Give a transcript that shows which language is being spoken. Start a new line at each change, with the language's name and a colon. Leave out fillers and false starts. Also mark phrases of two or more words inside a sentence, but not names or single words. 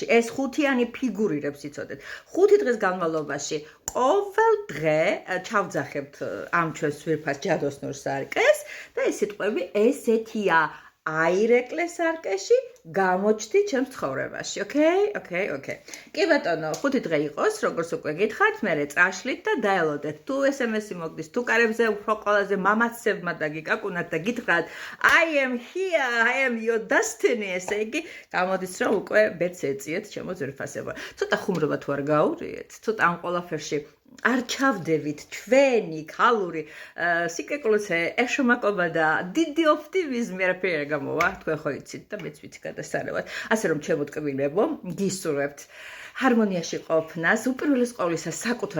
Georgian: ეს 5-იანი ფიგურირებს იცოდეთ. 5 დღის განმავლობაში ყოველ დღე ჩავძახებთ ამ ჩვენს ძვირფას ჯადოსნურ სარკეს და ეს სიტყვები ესეთია. აირეკლე სარკეში, გამოჩდი ჩემს ცხოვრებაში. ოკეი. კი ბატონო, 5 დღე იყოს, როგორც უკვე გითხართ, მერე წაშლით და დაელოდეთ. თუ SMS-ი მოგდის, თუ კარებზე უფრო ყველაზე მამაცებმა და გიკაკუნათ და გითხრათ,
English: I am here, I am your destiny,
Georgian: ესე იგი, გამოდის რომ უკვე ბედს ეწიეთ ჩემო ძვირფასებო. ცოტა ხუმრობა თუ არ გაურიეთ, ცოტა ამ ყველაფერში არ ჩავდებით ჩვენი ქალური სიკეკულეცე ეშომაკობა და დიდი ოპტიმიზმი არაფერი არ გამოვა თქვენ ხო იცით და მეც ვიცი გადასარევად ასე რომ ჩემო ტკბილებო გისურვებთ ჰარმონიაში ყოფნას უპირველეს ყოვლისა საკუთარ